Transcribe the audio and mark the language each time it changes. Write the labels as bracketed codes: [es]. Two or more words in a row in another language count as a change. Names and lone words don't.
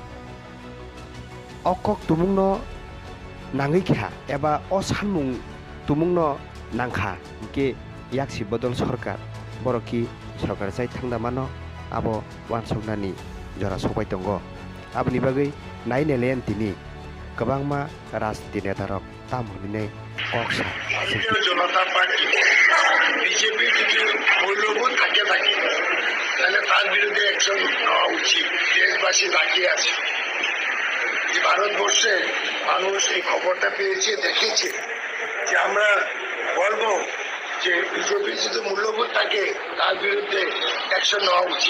[trp] okok tumungno nangui kha eba o sanmung tumungno nangkha ke yaksi bodol sarkar boroki sarkar chai thangda mano abo wansoknani jora sobai tongo abni bagui naine len tini kabangma rajniti neta rok tamhunine koksa [bn] ভারতীয় জনতা পার্টি বিজেপি যদি মূল্যবোধ থাকে তাহলে তার বিরুদ্ধে অ্যাকশন নেওয়া উচিত। দেশবাসী তাকিয়ে আছে যে ভারতবর্ষে মানুষ এই খবরটা পেয়েছে দেখেছে যে আমরা বলবো যে বিজেপির যদি মূল্যবোধ থাকে তার বিরুদ্ধে অ্যাকশন নেওয়া উচিত।